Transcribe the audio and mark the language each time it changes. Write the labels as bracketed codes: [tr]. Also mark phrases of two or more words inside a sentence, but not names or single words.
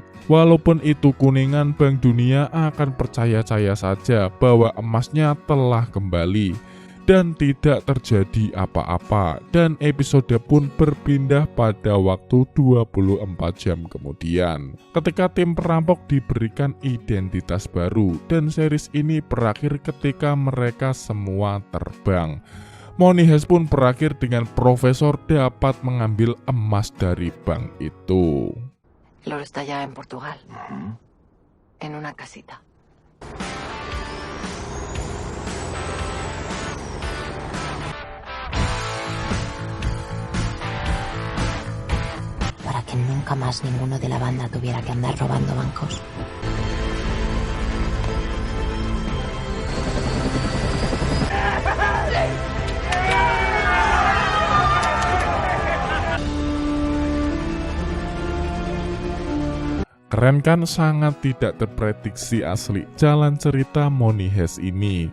[id] Walaupun itu kuningan, Bank Dunia akan percaya-percaya saja bahwa emasnya telah kembali dan tidak terjadi apa-apa, dan episode pun berpindah pada waktu 24 jam kemudian ketika tim perampok diberikan identitas baru, dan series ini berakhir ketika mereka semua terbang. Money Heist pun berakhir dengan Profesor dapat mengambil emas dari bank itu. [es] El oro está ya en Portugal, en una casita. Para que nunca más ninguno de la banda tuviera que andar robando bancos. [id] Keren kan? Sangat tidak terprediksi asli jalan cerita Money Heist ini.